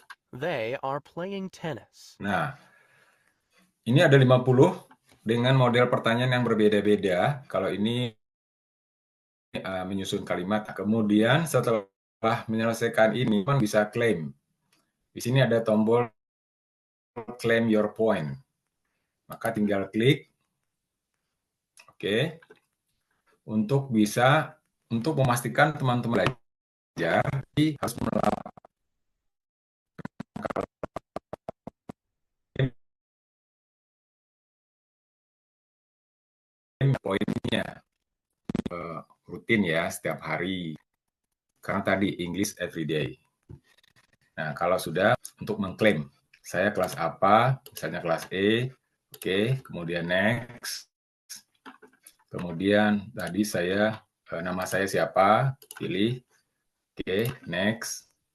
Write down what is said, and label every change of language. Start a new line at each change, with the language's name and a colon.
English: They are playing tennis.
Indonesian: Nah, ini ada 50 dengan model pertanyaan yang berbeda-beda. Kalau ini menyusun kalimat. Kemudian setelah menyelesaikan ini, teman bisa claim. Di sini ada tombol
English: claim your point.
Indonesian: Maka tinggal klik. Oke. untuk memastikan teman-teman belajar harus melakukan poinnya rutin ya setiap hari. Karena tadi English everyday. Nah, kalau sudah untuk mengklaim saya kelas apa, misalnya kelas E, oke, kemudian next. Kemudian tadi saya nama saya siapa, pilih, oke, next.